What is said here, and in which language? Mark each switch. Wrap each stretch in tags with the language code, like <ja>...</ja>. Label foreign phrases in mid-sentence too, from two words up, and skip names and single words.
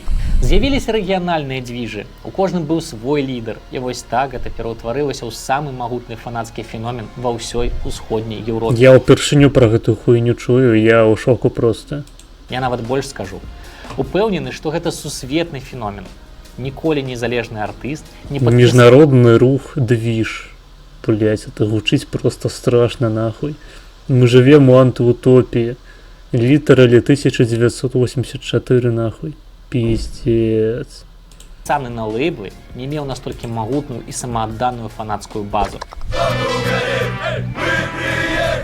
<be>З'явіліся рэгіянальныя дзвіжы, у кожным быў свой лідар, і вось так гэта пераўтварылася ў самы магутны фанацкі феномен ва ўсёй усходняй Еўропе. Я ўпершыню пра гэтую хуйню чую, я ў шоку проста. Я нават больш скажу. Упэўнены, што гэта сусветны феномен. Ніколі незалежны артыст не Міжнародны рух</be> <ru>движ. Блять, это гучыць просто страшно нахуй. Мы живем у антиутопии. Літаралі 1984 нахуй. Пиздец.</ru> <be>Цаны на лейблы не меў настолькі магутную і самаадданую фанацкую базу. Мы</be>